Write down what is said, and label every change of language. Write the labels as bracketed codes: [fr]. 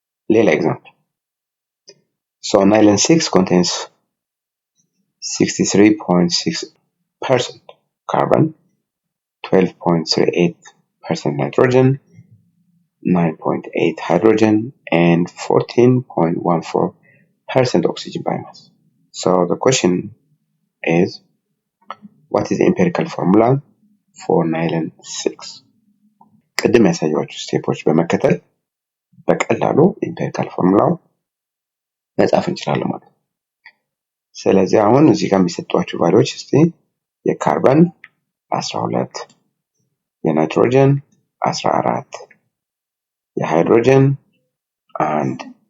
[am] ሌላ ኤግዛምፕል [en] so nylon 6 contains 63.6% carbon, 12.38% nitrogen, 9.8 hydrogen, and 14.14% oxygen by mass. So the question is, what is the empirical formula for nylon 6? [am] ቅድም ያሳየኋችሁ ስቴፖች በመከተል በቀላሉ ኢምፔሪካል ፎርሙላው መጻፍ እንችላለን ማለት ነው። ስለዚህ አሁን እዚህ ጋር የሚሰጧችሁ ቫልዩዎች እስቲ የካርበን 12፣ የናይትሮጀን 14፣ የሃይድሮጀን 1፣